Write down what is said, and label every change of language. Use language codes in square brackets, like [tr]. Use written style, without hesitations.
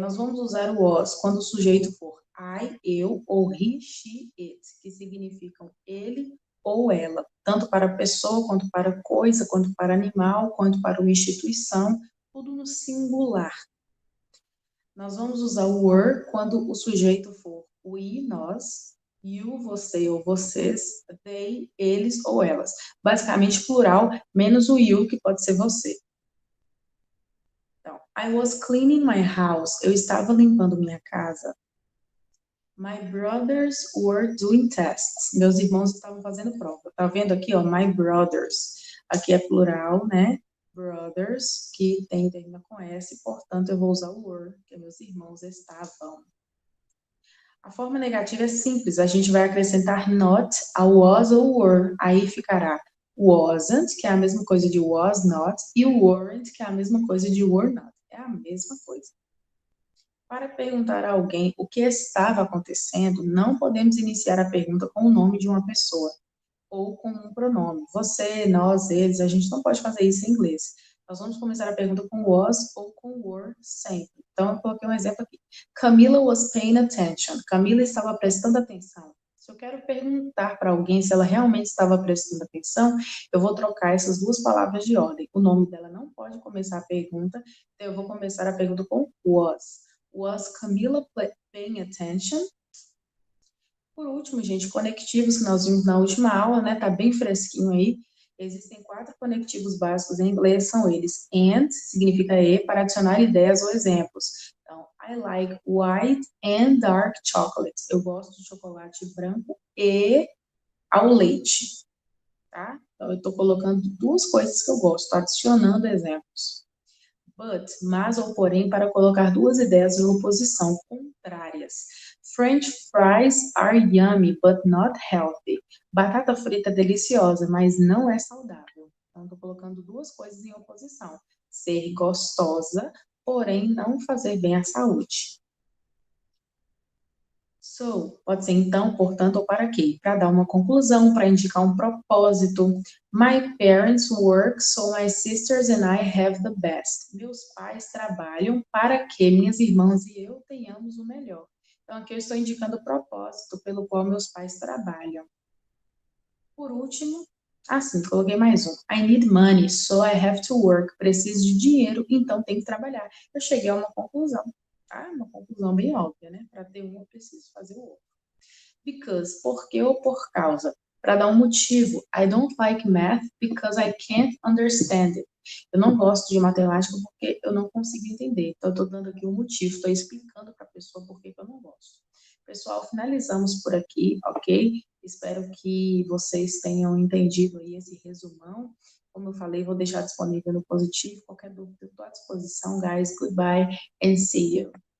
[pt] Nós vamos usar o was quando o sujeito for I, eu, ou he, she, it, que significam ele ou ela, tanto para pessoa, quanto para coisa, quanto para animal, quanto para uma instituição, tudo no singular. Nós vamos usar o were quando o sujeito for we, nós, you, você ou vocês, they, eles ou elas. Basicamente plural, menos o you, que pode ser você. Então, [en] I was cleaning my house. [pt] Eu estava limpando minha casa. [en] My brothers were doing tests. [pt] Meus irmãos estavam fazendo prova. Tá vendo aqui, ó, [en] my brothers. [pt] Aqui é plural, né? Brothers, que termina com S, portanto eu vou usar o were, que meus irmãos estavam. A forma negativa é simples, a gente vai acrescentar not ao was ou were, aí ficará wasn't, que é a mesma coisa de was not, e o weren't, que é a mesma coisa de were not. É a mesma coisa. Para perguntar a alguém o que estava acontecendo, não podemos iniciar a pergunta com o nome de uma pessoa ou com um pronome. Você, nós, eles, a gente não pode fazer isso em inglês. Nós vamos começar a pergunta com was ou com were sempre. Então, eu coloquei um exemplo aqui. [en] Camila was paying attention. [pt] Camila estava prestando atenção. Se eu quero perguntar para alguém se ela realmente estava prestando atenção, eu vou trocar essas duas palavras de ordem. O nome dela não pode começar a pergunta, então eu vou começar a pergunta com was. [en] Was Camila paying attention? [pt] Por último, gente, conectivos que nós vimos na última aula, né? Tá bem fresquinho aí. Existem 4 conectivos básicos em inglês, são eles and, significa e, para adicionar ideias ou exemplos. Então, [en] I like white and dark chocolate. [pt] Eu gosto de chocolate branco e ao leite, tá? Então, eu estou colocando 2 coisas que eu gosto, tô adicionando exemplos. But, mas ou porém, para colocar 2 ideias em oposição, contrárias. [en] French fries are yummy, but not healthy. [pt] Batata frita é deliciosa, mas não é saudável. Então, estou colocando 2 coisas em oposição. Ser gostosa, porém não fazer bem à saúde. So, pode ser então, portanto, ou para quê? Para dar uma conclusão, para indicar um propósito. [en] My parents work, so my sisters and I have the best. [pt] Meus pais trabalham para que minhas irmãs e eu tenhamos o melhor. Então, aqui eu estou indicando o propósito pelo qual meus pais trabalham. Por último, coloquei mais um. [en] I need money, so I have to work. [pt] Preciso de dinheiro, então tenho que trabalhar. Eu cheguei a uma conclusão. Tá? Uma conclusão bem óbvia, né? Para ter um, eu preciso fazer o outro. Because, porque ou por causa. Para dar um motivo. [en] I don't like math because I can't understand it. [pt] Eu não gosto de matemática porque eu não consigo entender. Então, eu estou dando aqui um motivo, estou explicando para a pessoa por que eu não gosto. Pessoal, finalizamos por aqui, ok? Espero que vocês tenham entendido aí esse resumão. Como eu falei, vou deixar disponível no Positivo. Qualquer dúvida, estou à disposição, guys. [en] Goodbye and see you.